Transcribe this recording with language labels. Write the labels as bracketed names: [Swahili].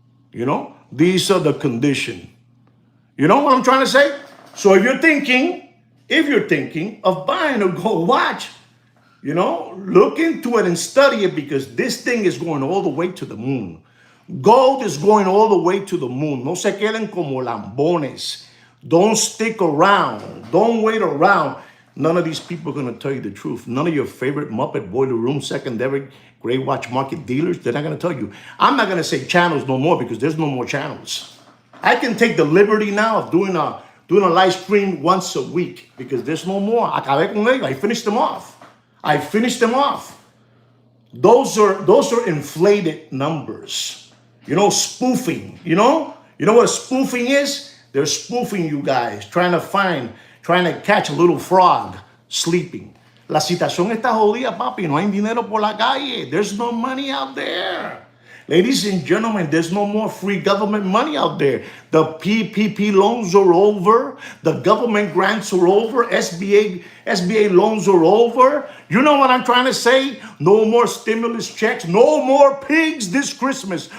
[English] These are the conditions. You know what I'm trying to say? So if you're thinking of buying a gold watch, look into it and study it, because this thing is going all the way to the moon. Gold is going all the way to the moon. [Spanish] No se queden como lambones. [English] Don't stick around. Don't wait around. None of these people are going to tell you the truth. None of your favorite Muppet Boiler Room secondary gray watch market dealers, they're not going to tell you. I'm not going to say channels no more because there's no more channels. I can take the liberty now of doing a live stream once a week because there's no more. [Spanish] Acabé con ellos. [English] I finished them off. Those are inflated numbers. Spoofing. You know what spoofing is? They're spoofing you guys, trying to catch a little frog sleeping. [Spanish] La situación está jodida, papi. No hay dinero por la calle. [English] There's no money out there. Ladies and gentlemen, there's no more free government money out there. The PPP loans are over. The government grants are over. SBA loans are over. You know what I'm trying to say? No more stimulus checks. No more pigs this Christmas.